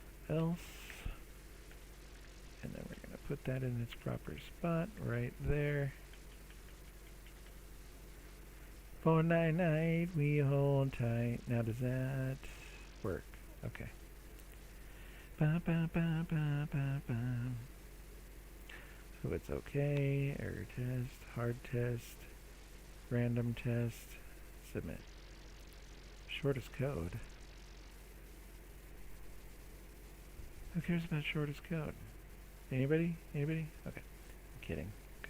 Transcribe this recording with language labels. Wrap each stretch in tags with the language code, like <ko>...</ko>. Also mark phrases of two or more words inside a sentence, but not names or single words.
<en>else. And then we're going to put that in its proper spot right there. For night, we hold tight. Now does that work? Okay. Ba, ba, ba, ba, ba, ba. So it's okay. Error test, hard test, random test, submit. Shortest code. Who cares about shortest code? Anybody? Anybody? Okay. I'm kidding. Okay.</en>